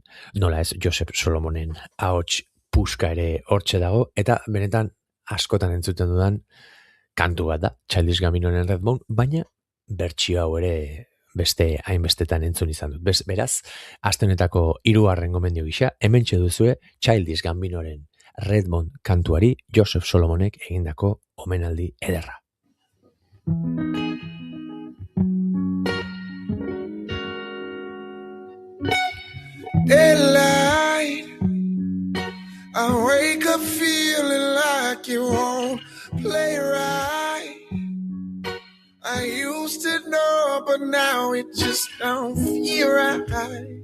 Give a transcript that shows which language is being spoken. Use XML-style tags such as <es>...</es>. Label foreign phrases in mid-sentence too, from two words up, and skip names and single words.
<eu>Nola ez, Joseph Solomonen ahots puska ere hortxe dago, eta benetan askotan entzuten dudan kantu bat da, Childish Gambinoren Redbone, baina bertsio hau ere beste hainbestetan entzun izan dut. Beraz, aste honetako 3. gomendio gisa, hementxe duzue Childish Gambinoren Redbone kantuari Joseph Solomonek egindako omenaldi ederra.</eu> <en>Daylight, I wake up feeling like you won't play right. I used to know, but now it just don't feel right.</en>